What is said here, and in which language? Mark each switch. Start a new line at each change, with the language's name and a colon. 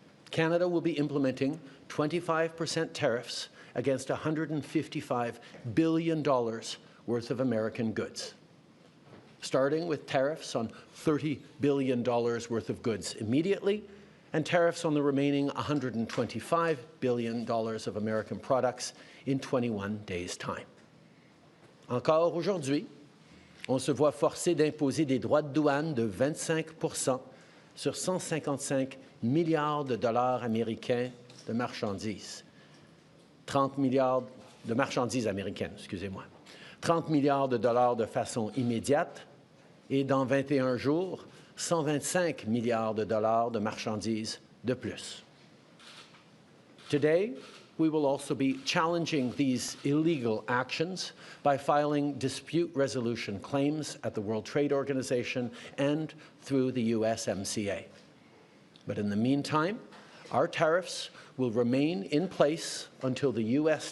English: Canada will be implementing 25% tariffs against $155 billion worth of American goods, starting with tariffs on $30 billion worth of goods immediately, and tariffs on the remaining $125 billion of American products in 21 days' time.
French: Encore aujourd'hui, on se voit forcé d'imposer des droits de douane de 25% sur 155 milliards de dollars américains de marchandises. 30 milliards de marchandises américaines, excusez-moi. 30 milliards de dollars de façon immédiate et dans 21 jours, 125 milliards de dollars de marchandises de plus.
English: Today, we will also be challenging these illegal actions by filing dispute resolution claims at the World Trade Organization and through the USMCA. But in the meantime, our tariffs will remain in place until the U.S.